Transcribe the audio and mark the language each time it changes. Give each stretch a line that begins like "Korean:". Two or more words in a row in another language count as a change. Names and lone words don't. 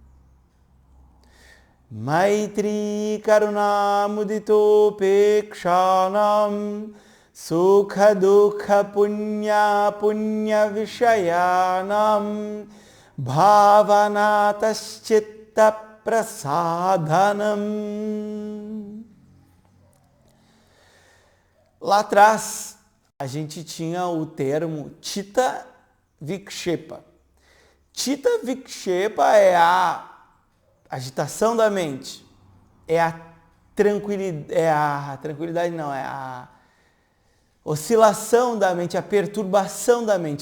Sanskrit: मैत्री करुणा मुदितोपेक्षाणां सुख दुःख पुण्य पुण्य विषयाणां भावनातः चित्त प्रसादनम्.
Portuguese: Lá atrás, a gente tinha o termo
Sanskrit: चित्त विक्षेप. चित्त विक्षेप
Portuguese: é a agitação da mente, é a tranquilidade, não, é a oscilação da mente, a perturbação da mente.